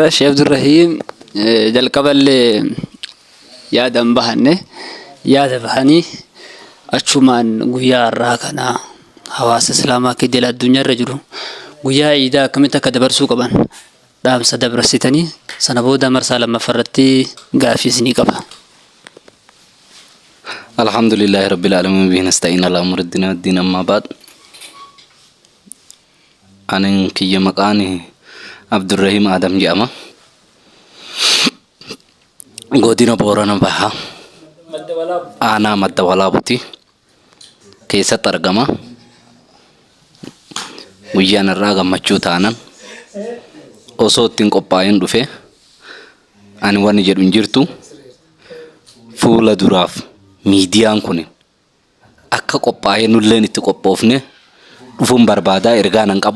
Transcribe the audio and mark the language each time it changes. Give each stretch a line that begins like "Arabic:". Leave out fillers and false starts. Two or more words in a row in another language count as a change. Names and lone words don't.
Oromo: Sheikh Abdurrahim jalqaballee yaadan bahanne yaada bahanii achumaan guyyaa har'aa kana hawaasa islaamaa akka jala addunyaarra jiru guyyaa iidaa akkamitti akka dabarsuu qaban dhaamsa dabarsitanii sana booda marsaa lammaffaarratti gaafii isinii qaba.
Arabic: الحمد لله رب العالمين به نستعين على أمور الدين والدين أما بعد.
Oromo: Anin kiyya maqaani Abdurrahim Adam jedhama. Godina Boorana Bahaa aanaa madda walaabuti keessatti argama. Guyyaan irraa gammachuu taanan osoo ittiin qophaa'een dhufe ani waan jedhu hin jirtu fuula duraaf miidiyaan kun akka qophaa'ee nulleen itti qophoofne dhufuun barbaadaa ergaa nan qabu.